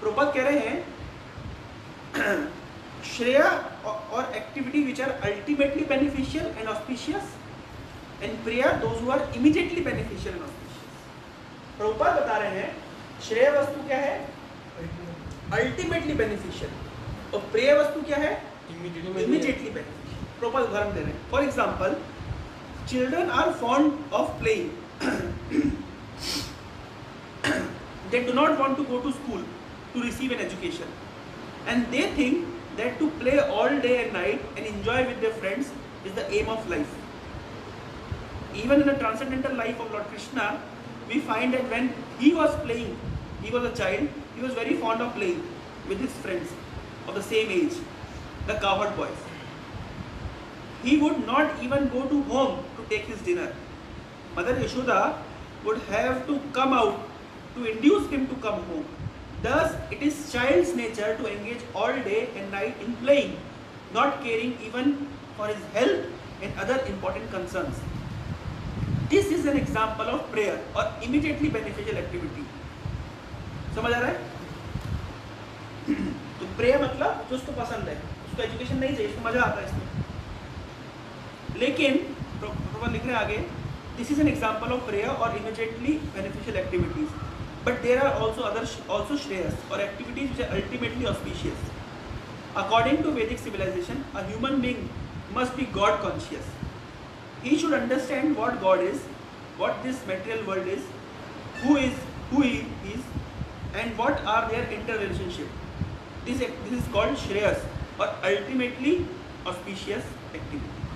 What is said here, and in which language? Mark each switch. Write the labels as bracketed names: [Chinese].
[Hindi] प्रभुपाद कह रहे हैं [English] Shreya are activity which are ultimately beneficial and auspicious, and preya those who are immediately beneficial and auspicious. [Hindi] Prabhupada बता रहे हैं श्रेय वस्तु क्या है? [English] ultimately beneficial, [Hindi] और प्रेय वस्तु क्या है? [English] Immediately beneficial. [Hindi] प्रभुपाद उदाहरण दे रहे हैं। [English] For example, children are fond of playing, they do not want to go to school to receive an education, and they think that to play all day and night and enjoy with their friends is the aim of life. Even in the transcendental life of Lord Krishna, we find that when he was playing, he was a child, he was very fond of playing with his friends of the same age, the cowherd boys. He would not even go to home to take his dinner. Mother Yashoda would have to come out to induce him to come home. Thus, it is child's nature to engage all day and night in playing, not caring even for his health and other important concerns. This is an example of prayer or immediately beneficial activity. [Hindi] समझ आ रहा है? तो प्रेय मतलब जो उसको पसंद है, उसको एजुकेशन नहीं चाहिए, उसको मजा आता है इसमें। लेकिन प्रभुपाद लिख रहे हैं आगे, [English] This is an example of prayer or immediately beneficial activities, but there are also shreyas or activities which are ultimately auspicious. According to Vedic civilization, a human being must be God conscious. He should understand what God is, what this material world is, who he is, and what are their interrelationship. This is called Shreyas or ultimately auspicious activity.